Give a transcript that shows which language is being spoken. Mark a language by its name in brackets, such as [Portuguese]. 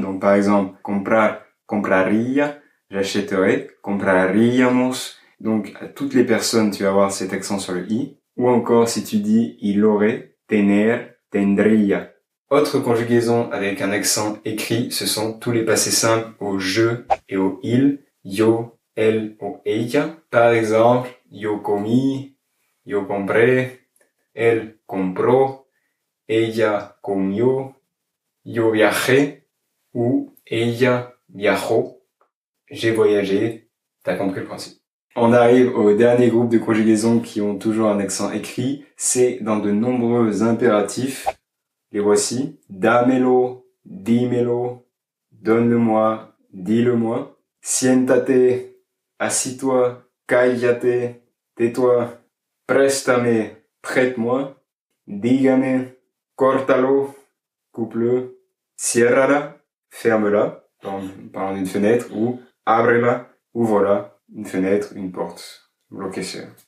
[French] Donc, par exemple, [Spanish] comprar, compraría, [French] j'achèterai, [Spanish] compraríamos. [French] Donc, à toutes les personnes, tu vas avoir cet accent sur le i. Ou encore, si tu dis il aurait, [Spanish] tener, tendría. [French] Autre conjugaison avec un accent écrit, ce sont tous les passés simples au je et au il. [Spanish] Yo, él [French] ou [Spanish] ella. [French] Par exemple, [Spanish] yo comí, yo compré, él compró, ella comió, yo viajé [French] ou [Spanish] ella viajó. [French] J'ai voyagé. T'as compris le principe. On arrive au dernier groupe de conjugaisons qui ont toujours un accent écrit. C'est dans de nombreux impératifs. Les voici. [Spanish] Dámelo, dímelo, [French] donne-le-moi, dis-le-moi. [Spanish] Siéntate, [French] assis-toi, [Spanish] cállate, [French] tais-toi, [Spanish] préstame, [French] prête-moi, [Spanish] dígame, córtalo, [French] coupe-le, [Spanish] ciérrala, [French] ferme-la, en parlant d'une fenêtre, ou [Spanish] ábrela, [French] ouvre-la, une fenêtre, une porte, [Spanish] lo que sea.